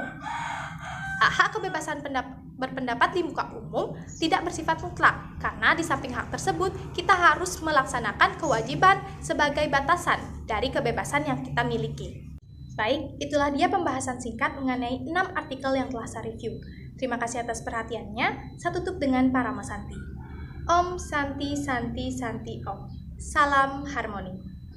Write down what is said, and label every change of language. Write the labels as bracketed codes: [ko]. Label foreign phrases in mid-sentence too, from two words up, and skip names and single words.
[id] Hak kebebasan berpendapat di muka umum tidak bersifat mutlak, karena di samping hak tersebut kita harus melaksanakan kewajiban sebagai batasan dari kebebasan yang kita miliki. Baik, itulah dia pembahasan singkat mengenai 6 artikel yang telah saya review. Terima kasih atas perhatiannya. Saya tutup dengan Parama Santi. [sa] Om Santi Santi Santi Om. [id] Salam harmoni.